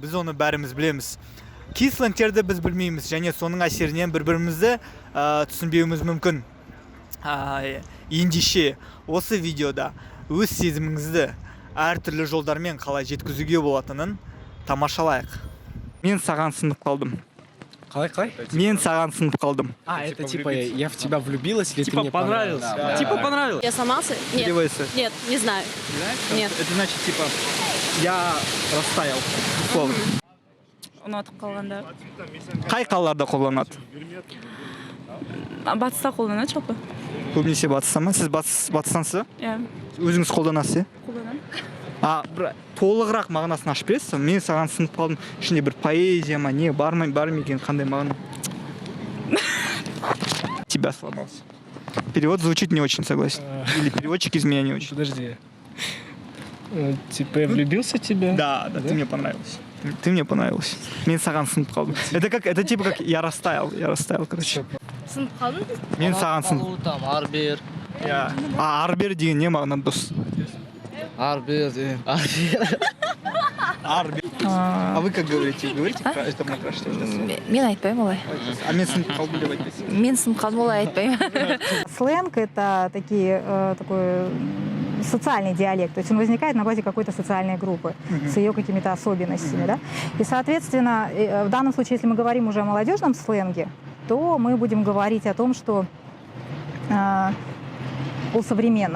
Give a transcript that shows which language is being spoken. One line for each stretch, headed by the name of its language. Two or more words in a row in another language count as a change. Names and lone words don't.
Kazakh: Біз оны бәріміз білеміз. Кей сленгтерді біз білмейміз және соның әсерінен бір-бірімізді түсінбеуіміз мүмкін. Ендеше осы видеода өз сезіміңізді әртүрлі жолдармен қалай жеткізуге болатынын тамашалайық. Мен саған сынып қалдым. Қалай? Мен саған сынып қалдым.
Russian: Это типа я в тебя влюбилась или ты мне понравился. понравился? Типа понравился. Я сломался? Нет. Переводится. Нет, не знаю. Нет. Это значит типа я растаял. Условно.
Kazakh: Ұнатып қалғанда. Қай қалаларда қолданады? Батыста қолданады жалпы. Көбінесе батыста ма? Сіз батыстансыз ба? Иә, Өзіңіз қолданасыз, қолданамын. бір толығырақ мағынасын ашып бересіз? Мен саған сынып қалдым. Ішінде бір поэзия ма, не бар ма екен, қандай мағына?
Russian: Тебя сломался. Перевод звучит не очень, согласен. Или переводчик из меня не очень. Подожди. Типа я влюбился в тебя? Да, ты мне понравился. Ты мне понравилась.
Kazakh: Мен саған сынып қалдым.
Russian: Это типа как я растаял, короче.
Kazakh: Сынып қалдың? Мен саған сынып. Там арбер. Арбер деген не мағынады дос? Арбер. Арбер.
Russian: А вы как говорите? Говорите, это мы краш.
Kazakh: Мен айтпаймын олай. А мен сынып қалдым деп айтпайсыз? Мен сынып қалдым олай айтпаймын.
Russian: Сленг – это такой социальный диалект, то есть он возникает на базе какой-то социальной группы с ее какими-то особенностями. Да? И, соответственно, в данном случае, если мы говорим уже о молодежном сленге, то мы будем говорить о том, что о современном,